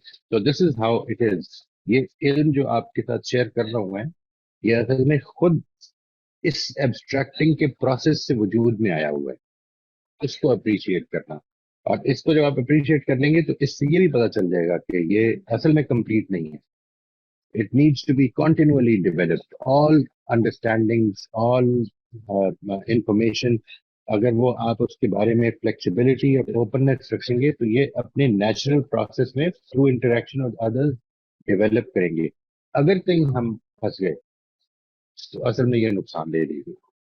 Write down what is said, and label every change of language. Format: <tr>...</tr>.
<en>تو this is how it is.</en> <ur>یہ علم جو آپ کے ساتھ شیئر کر رہا ہوں میں، یہ اصل میں خود اس ایبسٹریکٹنگ کے پروسیس سے وجود میں آیا ہوا ہے. اس کو اپریشیٹ کرنا. اور اس کو جب آپ اپریشیٹ کر لیں گے تو اس سے یہ بھی پتا چل جائے گا کہ یہ اصل میں کمپلیٹ نہیں ہے.</ur> <en>It needs to be continually developed. All understandings, all information,</en> <ur>اگر وہ آپ اس کے بارے میں فلیکسیبلٹی اور اوپننس رکھیں گے تو یہ اپنے نیچرل پروسیس میں through interaction with others develop کریں گے. اگر کہیں ہم پھنس گئے تو اصل میں یہ نقصان دے دیجیے.</ur>